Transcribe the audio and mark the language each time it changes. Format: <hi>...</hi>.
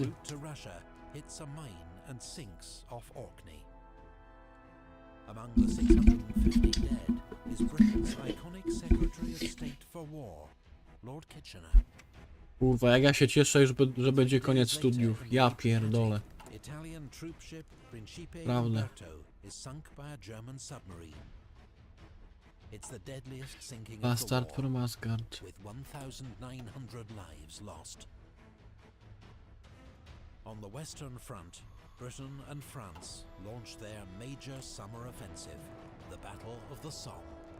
<en>route to Russia, hits a mine and sinks off Orkney. Among the 650 dead is Britain's iconic Secretary of State for War, Lord Kitchener.</en> <pl>Kurwa, jak ja się cieszę już, że będzie koniec studiów. Ja pierdolę.</pl> <en>Italian troop ship Principe</en> <pl>Prawda.</pl> <en>Umberto is sunk by a German submarine. It's the deadliest sinking of the Bastard war, from Asgard. with 1,900 lives lost. On the Western Front, Britain and France launch their major summer offensive, the Battle of the Somme.</en>